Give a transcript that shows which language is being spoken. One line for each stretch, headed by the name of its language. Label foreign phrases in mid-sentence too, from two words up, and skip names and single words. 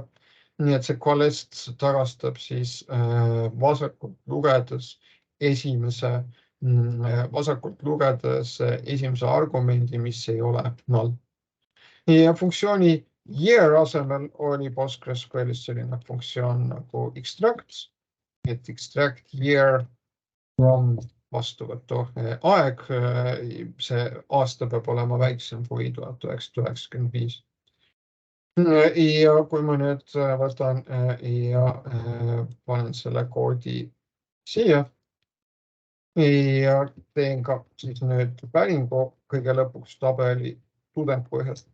Estonian: Nii et see qualist tagastab siis vasakult lugedes esimese argumendi, mis ei ole null. Ja funktsiooni year asemel oli PostgreSQLis selline funktsioon nagu extract, et
English: extract year from
Estonian: vastuvõtu aeg. See aasta peab olema väiksem kui 1995. Ja kui ma nüüd võtan ja panen selle koodi siia ja teen ka siis nüüd päringu kõige lõpuks tabeli tudengpõhjast.